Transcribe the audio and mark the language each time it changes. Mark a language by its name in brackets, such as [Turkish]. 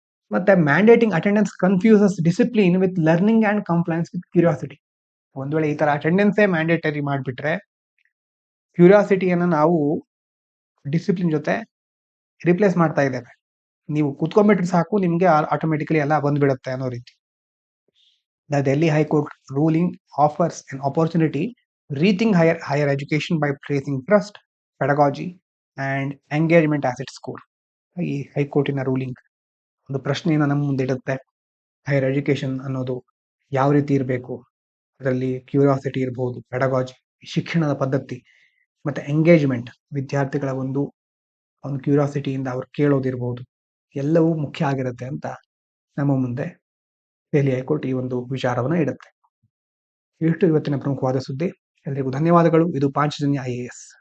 [English] ಮತ್ತೆ mandating attendance confuses discipline with learning and compliance with curiosity. [Kannada] ಒಂದ್ ವೇಳೆ ಈ ತರ ಅಟೆಂಡೆನ್ಸೇ ಮ್ಯಾಂಡೇಟರಿ ಮಾಡ್ಬಿಟ್ರೆ ಕ್ಯೂರಿಯಾಸಿಟಿಯನ್ನ ನಾವು ಡಿಸಿಪ್ಲಿನ್ ಜೊತೆ ರಿಪ್ಲೇಸ್ ಮಾಡ್ತಾ ಇದ್ದೇವೆ. ನೀವು ಕುತ್ಕೊಂಡ್ಬಿಟ್ರೆ ಸಾಕು, ನಿಮ್ಗೆ ಆಟೋಮೆಟಿಕಲಿ ಎಲ್ಲ ಬಂದ್ಬಿಡುತ್ತೆ ಅನ್ನೋ ರೀತಿ. [English] The Delhi High Court ruling offers an opportunity to rethink higher education by placing trust, pedagogy and engagement as its core. [Kannada] ಈ ಹೈಕೋರ್ಟಿನ ರೂಲಿಂಗ್ ಒಂದು ಪ್ರಶ್ನೆಯನ್ನು ನಮ್ಮ ಮುಂದೆ ಇಡುತ್ತೆ. ಹೈಯರ್ ಎಜುಕೇಶನ್ ಅನ್ನೋದು ಯಾವ ರೀತಿ ಇರಬೇಕು, ಅದರಲ್ಲಿ ಕ್ಯೂರಿಯಾಸಿಟಿ ಇರಬಹುದು, ಪೆಡಗಾಜಿ ಶಿಕ್ಷಣದ ಪದ್ಧತಿ, ಮತ್ತೆ ಎಂಗೇಜ್ಮೆಂಟ್ ವಿದ್ಯಾರ್ಥಿಗಳ ಒಂದು ಕ್ಯೂರಿಯಾಸಿಟಿಯಿಂದ ಅವ್ರು ಕೇಳೋದಿರ್ಬೋದು, ಎಲ್ಲವೂ ಮುಖ್ಯ ಆಗಿರುತ್ತೆ ಅಂತ ನಮ್ಮ ಮುಂದೆ ದೆಹಲಿ ಹೈಕೋರ್ಟ್ ಈ ಒಂದು ವಿಚಾರವನ್ನು ಇಡುತ್ತೆ. ಇಷ್ಟು ಇವತ್ತಿನ ಪ್ರಮುಖವಾದ ಸುದ್ದಿ. ಎಲ್ಲರಿಗೂ ಧನ್ಯವಾದಗಳು. ಇದು ಪಾಂಚಜನ್ಯ IAS.